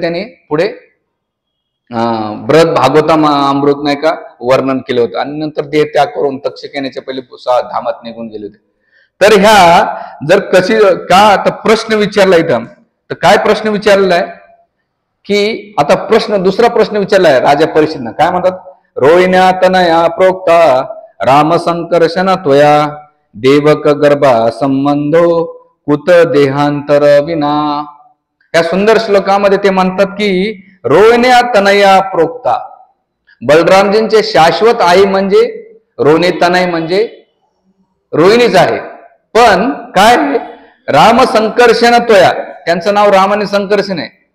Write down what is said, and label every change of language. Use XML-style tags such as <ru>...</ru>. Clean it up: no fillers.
<mr>त्याने पुढे बृहद भागवतम अमृत नाही का वर्णन केलं होतं. आणि नंतर देह त्याग करून तक्षक येण्याच्या पहिले धामात निघून गेले होते. तर ह्या जर कशी का आता प्रश्न विचारला इथं, तर काय प्रश्न विचारलेला आहे की आता दुसरा प्रश्न विचारलाय राजा परीक्षितनं. काय म्हणतात?</mr> <sa>रोहिण्या तनया प्रोक्ता राम संकर्षण त्वया देवक गर्भा संबंधो कुत देहांतर विना.</sa> <mr>या सुंदर श्लोकामध्ये ते म्हणतात की</mr> <sa>रोहिण्या तनया प्रोक्ता,</sa> <mr>बलरामजींचे शाश्वत आई म्हणजे रोहिणी तनय म्हणजे रोहिणीच आहे. पण काय?</mr> <sa>राम संकर्षण त्वया,</sa> <mr>त्यांचं नाव राम आणि संकर्षण आहे.</mr>